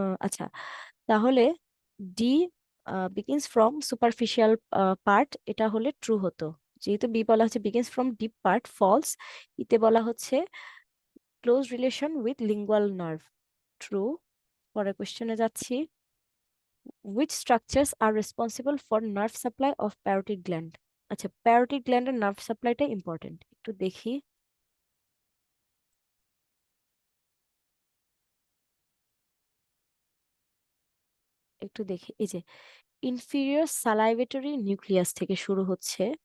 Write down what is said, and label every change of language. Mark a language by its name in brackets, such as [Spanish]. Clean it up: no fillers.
[Bangla] আচ্ছা, তাহলে D begins from superficial part, এটা হলে ট্রু হতো। যেহেতু বি বলা হচ্ছে begins from deep part false, ইতে বলা হচ্ছে close relation with lingual nerve, true. পরের কোশ্চেনে যাচ্ছি। [English] Which structures are responsible for nerve supply of parotid gland? [Bangla] আচ্ছা, প্যারোটিড গ্ল্যান্ডের নার্ভ সাপ্লাইটা ইম্পর্টেন্ট, একটু দেখি। এই যে ইনফিরিয়র সালাইভেটরি নিউক্লিয়াস থেকে শুরু হচ্ছে।